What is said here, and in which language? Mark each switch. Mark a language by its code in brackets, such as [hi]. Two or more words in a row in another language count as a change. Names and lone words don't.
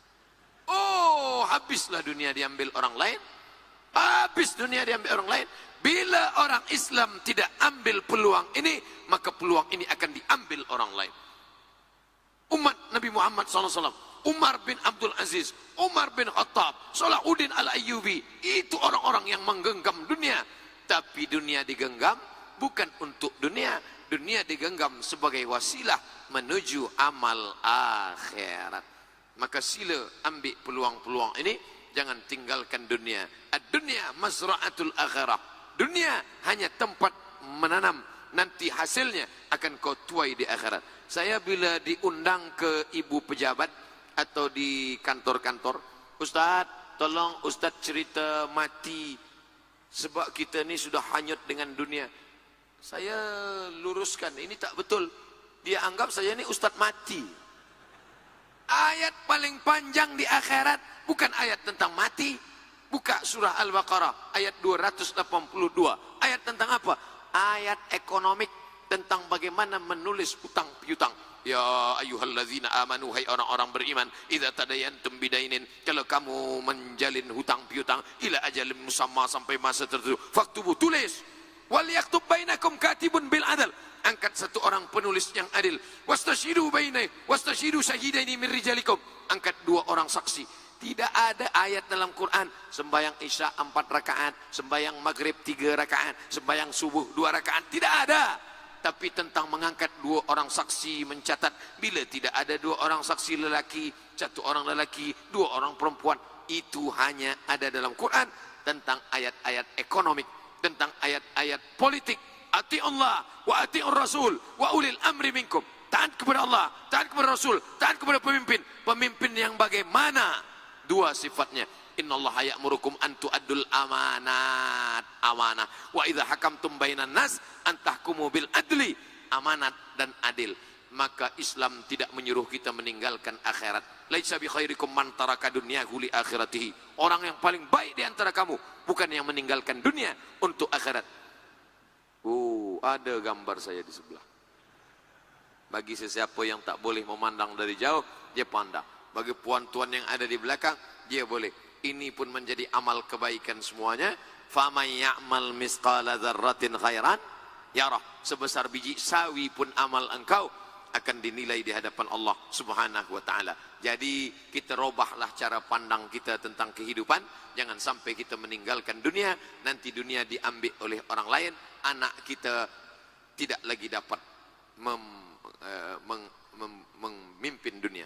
[ms] Oh, habislah dunia diambil orang lain. Habis dunia diambil orang lain. Bila orang Islam tidak ambil peluang ini, maka peluang ini akan diambil orang lain. Umat Nabi Muhammad SAW, Umar bin Abdul Aziz, Umar bin Khattab, Salahuddin Al-Ayyubi, itu orang-orang yang menggenggam dunia. Tapi dunia digenggam bukan untuk dunia. Dunia digenggam sebagai wasilah menuju amal akhirat. Maka sila ambil peluang-peluang ini. Jangan tinggalkan dunia. [ar] الدنيا مزرعة الآخرة. [ms] Dunia hanya tempat menanam. Nanti hasilnya akan kau tuai di akhirat. Saya bila diundang ke ibu pejabat atau di kantor-kantor, Ustaz, tolong Ustaz cerita mati. Sebab kita ni sudah hanyut dengan dunia. Saya luruskan, ini tak betul. Dia anggap saya ni Ustaz mati. Ayat paling panjang di akhirat bukan ayat tentang mati. Buka surah Al-Baqarah ayat 282. Ayat tentang apa? Ayat ekonomik, tentang bagaimana menulis hutang piutang. [ar] يا أيها الذين آمنوا, [ms] hai orang-orang beriman, [ar] إذا تداينتم بدين, [ms] kalau kamu menjalin hutang piutang [ar] إلى أجل مسمى, [ms] sampai masa tertentu, faktubu, tulis. [ar] وليكتب بينكم كاتب بالعدل, [ms] angkat satu orang penulis yang adil. [ar] واستشهدوا بيني واستشهدوا شهيدين من رجالكم, [ms] angkat dua orang saksi. Tidak ada ayat dalam Quran sembahyang Isya 4 rakaat, sembahyang Maghrib 3 rakaat, sembahyang subuh 2 rakaat, tidak ada. Tapi tentang mengangkat dua orang saksi mencatat. Bila tidak ada dua orang saksi lelaki, satu orang lelaki, dua orang perempuan, itu hanya ada dalam Quran. Tentang ayat-ayat ekonomik, tentang ayat-ayat politik. [ar] أطيعوا الله وأطيعوا الرسول وأولي الأمر منكم. [ms] Taat kepada Allah, taat kepada Rasul, taat kepada pemimpin. Pemimpin yang bagaimana? Dua sifatnya. [ar] إن الله يأمركم أن تؤدوا الأمانات, amanah. وإذا حكمتم بين الناس أن تحكموا بالعدل, [ms] amanat dan adil. Maka Islam tidak menyuruh kita meninggalkan akhirat. [ar] ليس بخيركم من ترك دنياه لآخرته. [ms] Orang yang paling baik di antara kamu bukan yang meninggalkan dunia untuk akhirat. Ada gambar saya di sebelah. Bagi sesiapa yang tak boleh memandang dari jauh, dia pandang. Bagi puan-tuan yang ada di belakang, dia boleh. Ini pun menjadi amal kebaikan semuanya. [ar] فمن يعمل مثقال ذرة خيرا يره. [ms] Sebesar biji sawi pun amal engkau akan dinilai di hadapan [ar] الله سبحانه وتعالى. [ms] Jadi kita robahlah cara pandang kita tentang kehidupan. Jangan sampai kita meninggalkan dunia, nanti dunia diambil oleh orang lain, anak kita tidak lagi dapat memimpin dunia.